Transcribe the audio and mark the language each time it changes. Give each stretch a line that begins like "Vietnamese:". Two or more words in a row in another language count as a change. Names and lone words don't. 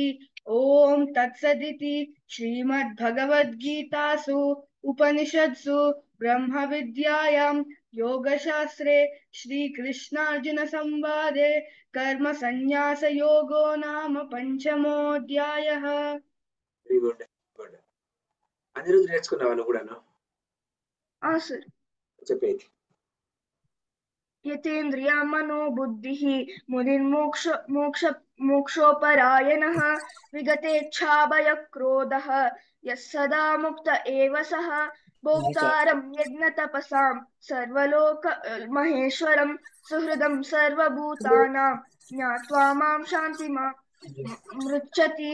Sanskrit: ओम तत्सदिति श्रीमद्भगवद्गीतासु उपनिषत्सु ब्रह्म विद्यायां योगशास्त्रे श्रीकृष्णार्जुन संवादे कर्म संन्यास योगो नाम पंचमोऽध्यायः.
English: very good.
Telugu: అనిరుద్ధ్ నేర్చుకున్నావా కూడాను? सर. చెప్పేది.
Sanskrit: यतेन्द्रिय मनोबुद्धिः मुनिर्मोक्षोपरायणः विगतेच्छाभयक्रोधः यः सदा मुक्त एव सः भोक्तारं यज्ञतपसां सर्वलोक महेश्वरं सुहृदं सर्वभूतानां ज्ञात्वा मां शान्तिमृच्छति.